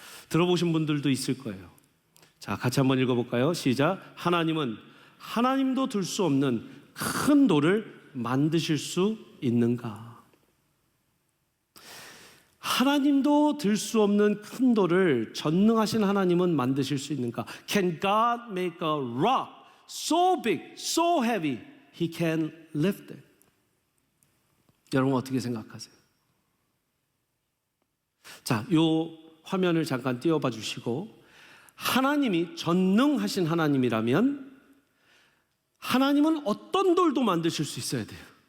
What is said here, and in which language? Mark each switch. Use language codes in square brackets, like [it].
[ko] 들어보신 분들도 있을 거예요. 자, 같이 한번 읽어볼까요? 시작. 하나님은 하나님도 들 수 없는 큰 돌을 만드실 수 있는가? 하나님도 들 수 없는 큰 돌을 전능하신 하나님은 만드실 수 있는가? [en] Can God make a rock so big, so heavy, He can lift it? [ko] 여러분 어떻게 생각하세요? 자, 요 화면을 잠깐 띄워봐 주시고 하나님이 전능하신 하나님이라면 하나님은 어떤 돌도 만드실 수 있어야 돼요.